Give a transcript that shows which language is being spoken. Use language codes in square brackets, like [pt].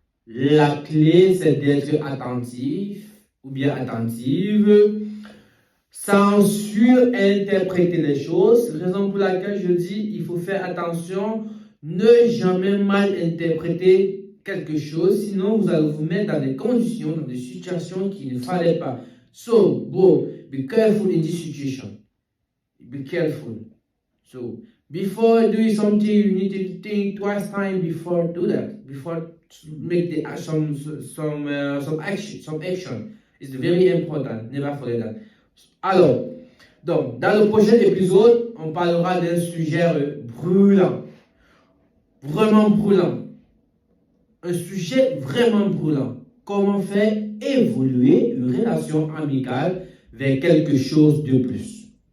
[fr] La clé, c'est d'être attentif ou bien attentive, sans surinterpréter les choses. Raison pour laquelle je dis, il faut faire attention, ne jamais mal interpréter quelque chose, sinon vous allez vous mettre dans des conditions, dans des situations qu'il ne fallait pas. [en] So, bro, be careful in this situation. Be careful. So, before doing something, you need to think twice time before do that. Before make the some action. It's very important. Never forget that. [fr] Alors, donc, dans le prochain épisode, on parlera d'un sujet brûlant. Vraiment brûlant. Un sujet vraiment brûlant. Comment faire évoluer une relation amicale vers quelque chose de plus.